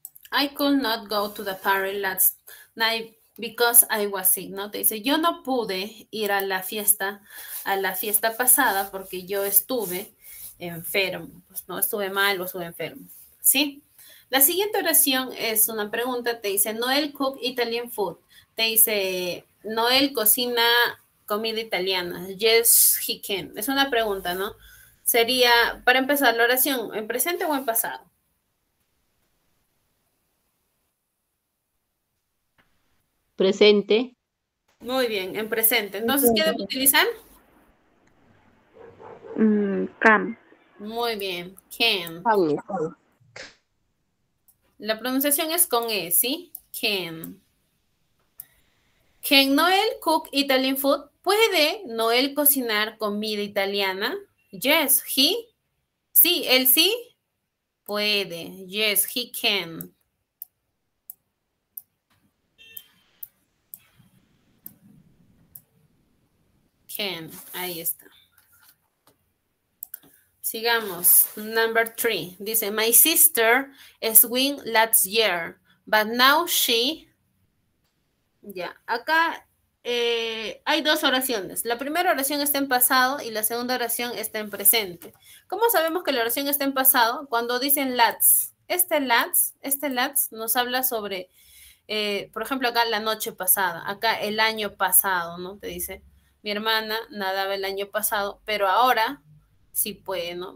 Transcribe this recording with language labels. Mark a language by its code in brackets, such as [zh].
[en] I could not go to the party last night because I was sick, ¿no? [es] Te dice, yo no pude ir a la fiesta pasada porque yo estuve enfermo, pues no estuve mal o estuve enfermo, ¿sí? La siguiente oración es una pregunta, te dice, [en] Noel cook Italian food. [es] Te dice, Noel cocina comida italiana. [en] Yes, he can. [es] Es una pregunta, ¿no? Sería, para empezar, la oración, ¿en presente o en pasado? Presente. Muy bien, en presente. Entonces, ¿qué debo utilizar? [en] Can. [es] Muy bien, can. La pronunciación es con E, ¿sí? [en] Can. Can Noel cook Italian food? [es] ¿Puede Noel cocinar comida italiana? [en] Yes, he. [es] Sí, él sí puede. [en] Yes, he can. [es] Can, ahí está. Sigamos. [en] Number 3. [es] Dice, [en] my sister swam last year, but now she... [es] Ya, acá hay dos oraciones. La primera oración está en pasado y la segunda oración está en presente. ¿Cómo sabemos que la oración está en pasado? Cuando dicen lats. Este lats nos habla sobre, por ejemplo, acá la noche pasada, acá el año pasado, ¿no? Te dice, mi hermana nadaba el año pasado, pero ahora Sí puede, ¿no?